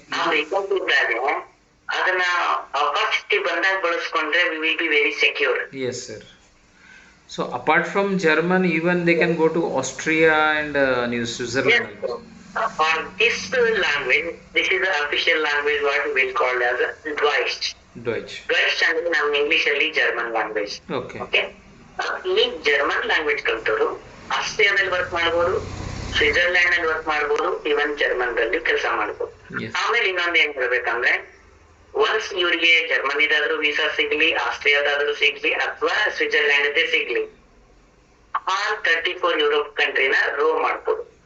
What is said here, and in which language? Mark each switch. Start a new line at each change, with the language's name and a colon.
Kannada: ಆ ವೇಕನ್ಸಿ ಇದ್ದಾಗ ಅದನ್ನ ಅಪಾರ್ಚುನಿಟಿ ಬಂದಾಗ ಬಳಸ್ಕೊಂಡ್ರೆ
English: We will be very secure. Yes sir. So apart from German, even they can go to Austria and New Switzerland. Yes. On this language, this is the official language what we will call as Deutsch.
Kannada: Deutsch ಅಂದ್ರೆ ನಮ್ಮ English ಅಲ್ಲಿ German language. Okay, ಈ German language ಕಲ್ತವರು ಆಸ್ಟ್ರಿಯಾದಲ್ಲಿ work ಮಾಡ್ಬೋದು, Switzerland ಅಲ್ಲಿ work ಮಾಡ್ಬೋದು, ಇವನ್ German ದಲ್ಲಿ ಕೆಲಸ ಮಾಡ್ಬೋದು. ಆಮೇಲೆ ಇನ್ನೊಂದು ಏನ್ ಹೇಳ್ಬೇಕಂದ್ರೆ, ಒನ್ಸ್ ಇವ್ರಿಗೆ ಜರ್ಮನಿದಾದ್ರೂ ವೀಸಾ ಸಿಗ್ಲಿ, ಆಸ್ಟ್ರಿಯಾದಾದ್ರೂ ಸಿಗ್ಲಿ, ಅಥವಾ ಸ್ವಿಟ್ಜರ್ಲ್ಯಾಂಡ್ ಸಿಗ್ಲಿ, ಆಲ್ 34 ಯುರೋಪ್ ಕಂಟ್ರಿನ ರೋವ್ ಮಾಡ್ಬೋದು.